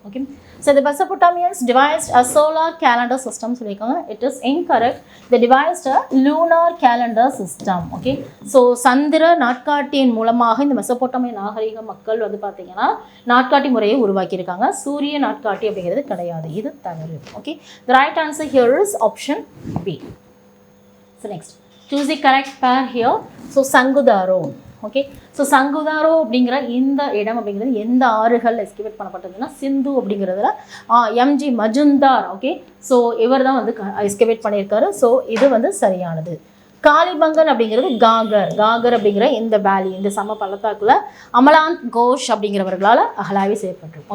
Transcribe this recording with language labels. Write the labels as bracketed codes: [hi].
[en] Okay, so the Mesopotamians devised a solar calendar system சொல்லியிருக்காங்க. It is incorrect. The devised a lunar calendar system. [ta] Okay, so சந்திர நாட்காட்டியின் மூலமாக இந்த மெசபொட்டாமிய நாகரிக மக்கள் வந்து பார்த்தீங்கன்னா நாட்காட்டி முறையை உருவாக்கியிருக்காங்க. சூரிய நாட்காட்டி அப்படிங்கிறது கிடையாது. இது தவறு. [en] Okay, the right answer here is option B. So next, choose the correct pair here. So Sangudaro. [ta] Okay, so சங்குதாரோ அப்படிங்கிற இந்த இடம் அப்படிங்கிறது எந்த ஆறுகள் எஸ்கிவேட் பண்ணப்பட்டதுன்னா சிந்து அப்படிங்கிறதுல எம்ஜி மஜுந்தார். ஓகே, ஸோ இவர் தான் வந்து எஸ்கிவேட் பண்ணியிருக்காரு. ஸோ இது வந்து சரியானது. காளிபங்கன் அப்படிங்கிறது காகர் அப்படிங்கிற இந்த வேலி, இந்த சம பள்ளத்தாக்குல அமலாந்த் கோஷ் அப்படிங்கிறவர்களால் அகலாய்வு செய்யப்பட்டிருக்கும்.